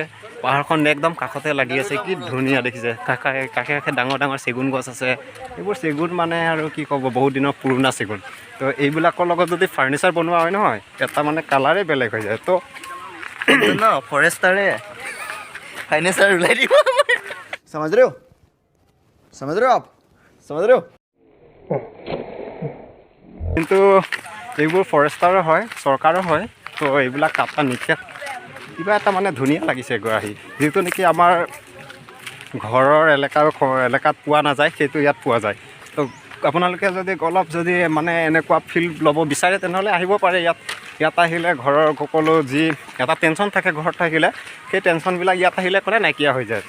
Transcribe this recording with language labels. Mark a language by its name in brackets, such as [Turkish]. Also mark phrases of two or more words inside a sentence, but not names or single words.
[Assamese] পাহাৰখন একদম কাষতে লাগি আছে, কি ধুনীয়া দেখিছে। কাষে ডাঙৰ চেগুন গছ আছে। এইবোৰ চেগুন মানে আৰু কি ক'ব, বহুত দিনৰ পুৰণা চেগুন। তো এইবিলাকৰ লগত যদি ফাৰ্নিচাৰ বনোৱা হয় নহয়, এটা মানে কালাৰে বেলেগ হৈ যায়। তো ন ফৰেষ্টাৰে ফাইনেন্সাৰ ওলাই দিব। [Hindi] समझ रहे हो आप समझ रहे हो [Assamese] কিন্তু এইবোৰ ফৰেষ্টাৰো হয়, চৰকাৰো হয়। তো এইবিলাক কাটা নিষেধ। কিবা এটা মানে ধুনীয়া লাগিছে গৈ আহি, যিটো নেকি আমাৰ ঘৰৰ এলেকাত পোৱা নাযায়, সেইটো ইয়াত পোৱা যায়। তো আপোনালোকে যদি অলপ যদি মানে এনেকুৱা ফিল ল'ব বিচাৰে তেনেহ'লে আহিব পাৰে ইয়াত আহিলে ঘৰৰ সকলো যি এটা টেনশ্যন থাকে ঘৰত থাকিলে, সেই টেনশ্যনবিলাক ইয়াত আহিলে ক'লে নাইকিয়া হৈ যায়।